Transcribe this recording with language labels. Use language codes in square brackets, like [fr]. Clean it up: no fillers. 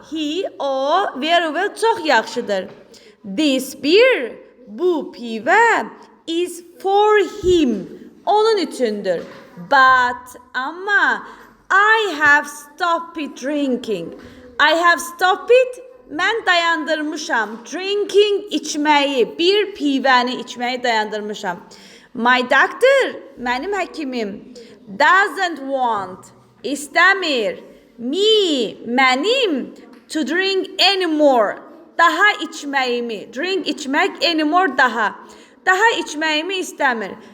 [en] He, [az] o, [en] very well, [az] çox yaxşıdır. [en] This beer, [az] bu pivə, [en] is for him, [az] onun üçündür. [en] But, [az] ama, [en] I have stopped drinking. I have stopped, [az] mən dayandırmışam. [en] Drinking, [az] içməyi, bir pivəni içməyi dayandırmışam. [en] My doctor, [az] mənim həkimim, [en] doesn't want, [az] istəmir, [en] me, [az] mənim, [en] to drink anymore, [az] daha içməyimi, [en] drink [az] içmək, [en] anymore [az] daha içməyimi istəmir.